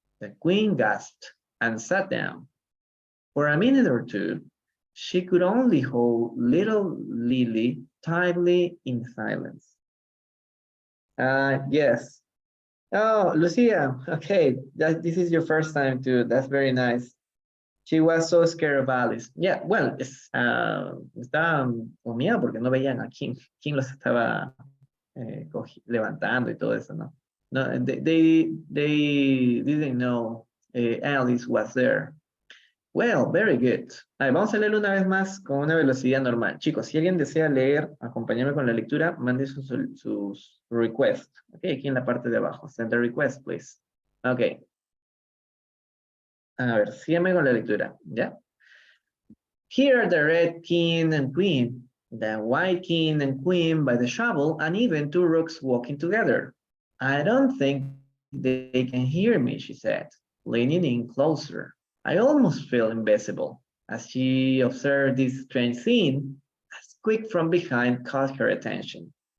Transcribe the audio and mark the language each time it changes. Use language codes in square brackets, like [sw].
[en] The queen gasped and sat down. For a minute or two, she could only hold little Lily tightly in silence. Yes. Oh, Lucia, okay, this is your first time too. That's very nice. She was so scared of Alice. [es] Yeah, well, estaban con miedo porque no veían a King. King los estaba levantando y todo eso, ¿no? [en] No, they didn't know Alice was there. Well, very good. [es] Ver, vamos a leer una vez más con una velocidad normal. Chicos, si alguien desea leer, acompañarme con la lectura, mande sus requests. Ok, aquí en la parte de abajo. [en] Send the request, please. Ok. [es] A ver, sígueme con la lectura, ¿ya? [en] Here are the red king and queen, the white king and queen by the shovel, and even two rooks walking together. I don't think they can hear me, she said, leaning in closer. I almost feel invisible. As she observed this strange scene, a squeak from behind caught her attention.